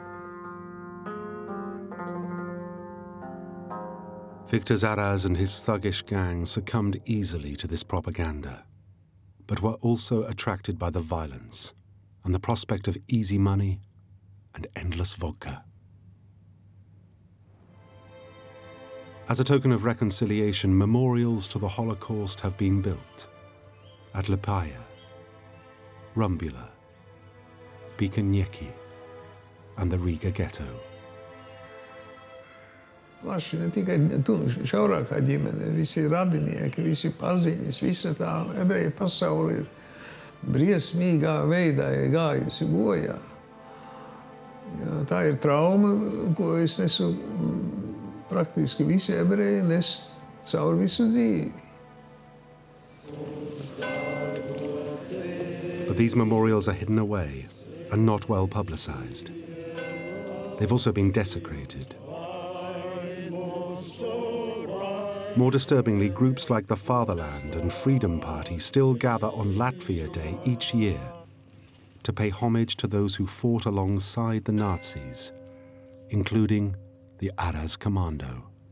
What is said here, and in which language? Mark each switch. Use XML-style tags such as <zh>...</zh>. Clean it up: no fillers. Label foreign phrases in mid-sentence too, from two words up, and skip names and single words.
<en>Victor Aras and his thuggish gang succumbed easily to this propaganda, but were also attracted by the violence and the prospect of easy money and endless vodka. As a token of reconciliation, memorials to the Holocaust have been built at Liepāja, Rumbula, Piekanieki, and the Riga ghetto.</en> <lv>Plaši ne tikai šaurākā ģimene, visi radinieki, visi paziņas, visa tā ebreju pasaule ir briesmīgā veidā gājusi bojā. Jā, tā ir trauma, ko es nesu praktiski visi ebreji nes caur visu dzīvi.</lv> <en>But these memorials are hidden away and not well publicized. They've also been desecrated. More disturbingly, groups like the Fatherland and Freedom Party still gather on Latvia Day each year to pay homage to those who fought alongside the Nazis, including the Aras Commando.</en>